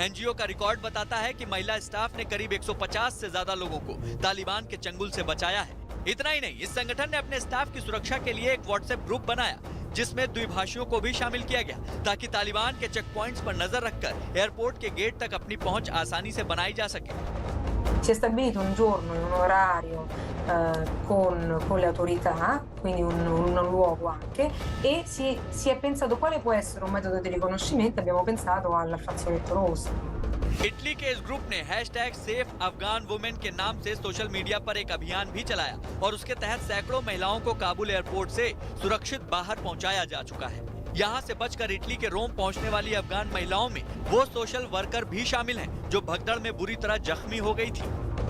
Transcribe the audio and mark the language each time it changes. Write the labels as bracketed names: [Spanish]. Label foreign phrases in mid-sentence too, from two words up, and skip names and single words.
[Hindi] एनजीओ का रिकॉर्ड बताता है कि महिला स्टाफ ने करीब 150 से ज्यादा लोगों को तालिबान के चंगुल से बचाया है। इतना ही नहीं, इस संगठन ने अपने स्टाफ की सुरक्षा के लिए एक व्हाट्सएप ग्रुप बनाया जिसमें द्विभाषियों को भी शामिल किया गया ताकि तालिबान के [English] check points [Hindi] पर नजर रखकर एयरपोर्ट के गेट तक अपनी पहुंच आसानी से बनाई जा सके। [Italian] Si è stabilito un giorno e un orario con le autorità, quindi un luogo anche, e si è pensato quale può essere un metodo di riconoscimento. Abbiamo pensato al fazzoletto rosa. [Hindi] इटली के इस ग्रुप ने #सेफ अफगान वुमेन के नाम से [English] social media [Hindi] पर एक अभियान भी चलाया और उसके तहत सैकड़ों महिलाओं को काबुल एयरपोर्ट से सुरक्षित बाहर पहुंचाया जा चुका है। यहाँ से बचकर इटली के रोम पहुँचने वाली अफगान महिलाओं में वो [English] social worker [Hindi] भी शामिल हैं जो भगदड़ में बुरी तरह जख्मी हो गई थी।